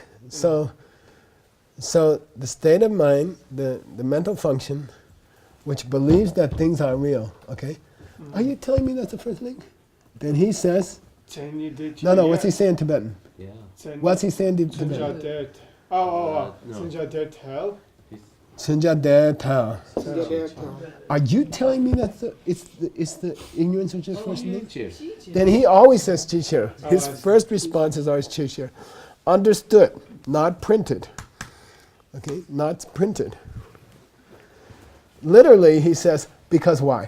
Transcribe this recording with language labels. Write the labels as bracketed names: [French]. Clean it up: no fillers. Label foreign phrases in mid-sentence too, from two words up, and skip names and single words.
[English] So the state of mind, the mental function, which believes that things are real. Okay? Are you telling me that's the first link? Then he says, no, what's he saying in Tibetan? Yeah. What's he saying in Tibetan? [Tibetan] Tsunja Dera. Oh. [English] No. [Tibetan] Tsunja Dera Tao. Tsunja Dera Tao. [English] Yeah. Are you telling me that it's the ignorance which is first link? Cheers. Then he always says Chichir. Oh, His I see. first response is always Chichir. Understood, not printed. Okay, not printed. Literally, he says, because why?